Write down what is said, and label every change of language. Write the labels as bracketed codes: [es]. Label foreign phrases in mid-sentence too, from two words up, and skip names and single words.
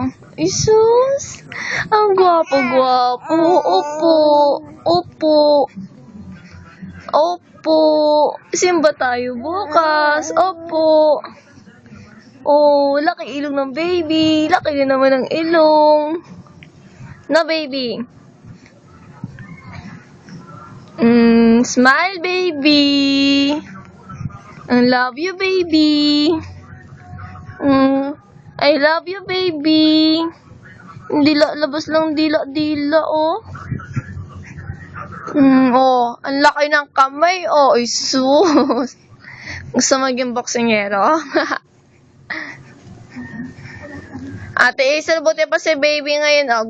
[tl] Isus. Ang gwapo-gwapo. Opo. Opo. Opo. Simba tayo bukas. Opo. Oh, laki ilong ng baby. Laki din naman ng ilong. Na, baby? [en] Smile, baby. I love you, baby. I love you, baby. [tl] Dila, labas lang dila, oh. Ang laki ng kamay, oh. Isus. Gusto maging boksingero? Ate Isel, buti pa si baby ngayon, oh.